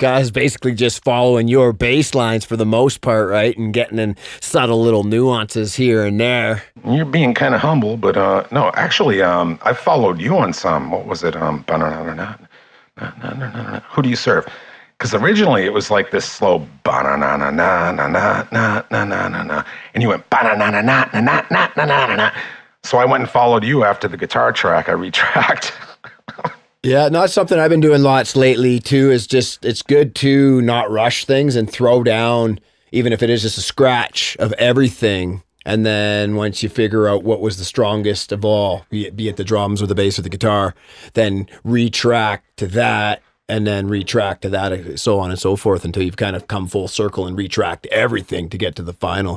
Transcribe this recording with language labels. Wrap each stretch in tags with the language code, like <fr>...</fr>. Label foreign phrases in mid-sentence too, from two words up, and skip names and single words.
<en>I was basically just following your bass lines for the most part, right? And getting in subtle little nuances here and there. You're being kind of humble, but no, actually, I followed you on some. What was it? Who do you serve? Because originally it was like this slow ba-na-na-na-na-na-na-na-na-na-na, and you went ba-na-na-na-na-na-na-na-na-na. So I went and followed you after the guitar track. I retracked. Yeah, not something I've been doing lots lately too. Is just it's good to not rush things and throw down, even if it is just a scratch of everything. And then once you figure out what was the strongest of all, be it the drums or the bass or the guitar, then retract to that, and then retract to that, so on and so forth, until you've kind of come full circle and retract everything to get to the final.</en>